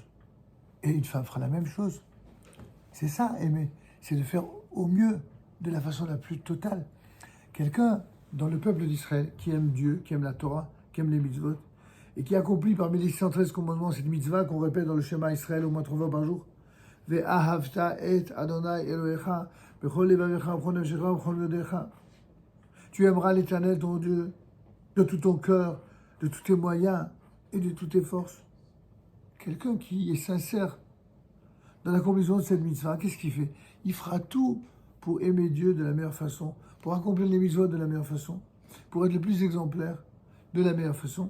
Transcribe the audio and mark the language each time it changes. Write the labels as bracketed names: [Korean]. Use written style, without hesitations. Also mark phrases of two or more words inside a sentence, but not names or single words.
[French] Et une femme fera la même chose. C'est ça, aimer. C'est de faire au mieux, de la façon la plus totale. Quelqu'un dans le peuple d'Israël qui aime Dieu, qui aime la Torah, qui aime les mitzvot, et qui accomplit parmi les 613 commandements cette mitzvah qu'on répète dans le schéma Israël au moins 3 fois par jour. [Hebrew] ואהבת את אדני אלהיך בכל לבבך בכל נפשך בכל מאדך. [French] Tu aimeras l'Éternel, ton Dieu, de tout ton cœur, de tous tes moyens et de toutes tes forces. Quelqu'un qui est sincère dans l'accomplissement de cette mitzvah, qu'est-ce qu'il fait? Il fera tout pour aimer Dieu de la meilleure façon, pour accomplir les mitzvot de la meilleure façon, pour être le plus exemplaire de la meilleure façon.